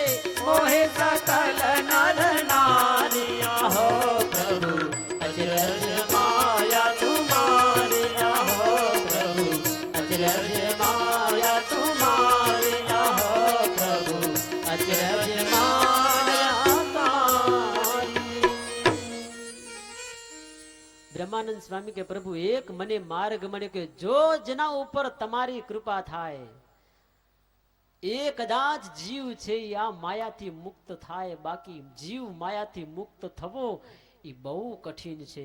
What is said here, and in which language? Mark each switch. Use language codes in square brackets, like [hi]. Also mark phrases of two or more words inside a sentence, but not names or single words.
[hi] मोहे सकल नर नारिया हो प्रभु, अचरज माया तुम्हारी हो प्रभु, अचरज माया तुम्हारी हो प्रभु, अचरज माया तुम्हारी. [gu] બ્રહ્માનંદ સ્વામી કે પ્રભુ એક મને માર્ગ મળ્યો કે જો જેના ઉપર તમારી કૃપા થાય, એ કદાચ જીવ છે આ માયાથી મુક્ત થાય. બાકી જીવ માયાથી મુક્ત થવો એ બહુ કઠિન છે.